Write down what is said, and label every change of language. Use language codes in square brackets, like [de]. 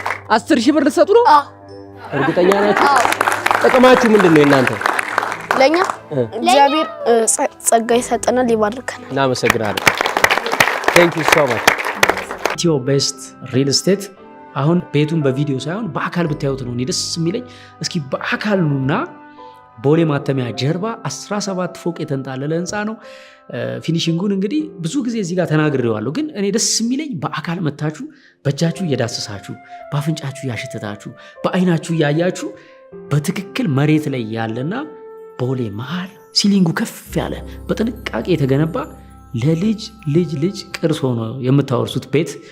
[am] አስር ሺህ ብር ልትሰጡ ነው? እርግጠኛ ናችሁ? ጥቅማችሁ ምንድነው እናንተ? ለኛ እግዚአብሔር ጸጋ ይሰጠናል፣ ይባርከናል። እናመሰግናለን። [en] Thank you so much. [am] ኢትዮ ቤስት ሪል ስቴት አሁን ቤቱን በቪዲዮ ሳይሆን በአካል ብታዩት ነው ደስ የሚለኝ። እስኪ በአካል ኑና ቦሌ ማተሚያ ጀርባ 17 ፎቅ የተንጣለለ ህንፃ ነው። ፊኒሺንጉን እንግዲህ ብዙ ጊዜ እዚህ ጋር ተናግሬዋለሁ፣ ግን እኔ ደስ የሚለኝ በአካል መታችሁ በእጃችሁ እየዳሰሳችሁ በአፍንጫችሁ እያሸተታችሁ በአይናችሁ እያያችሁ በትክክል መሬት ላይ ያለና ቦሌ መሃል ሲሊንጉ ከፍ ያለ በጥንቃቄ የተገነባ ለልጅ ልጅ ልጅ ቅርስ ሆኖ የምታወርሱት ቤት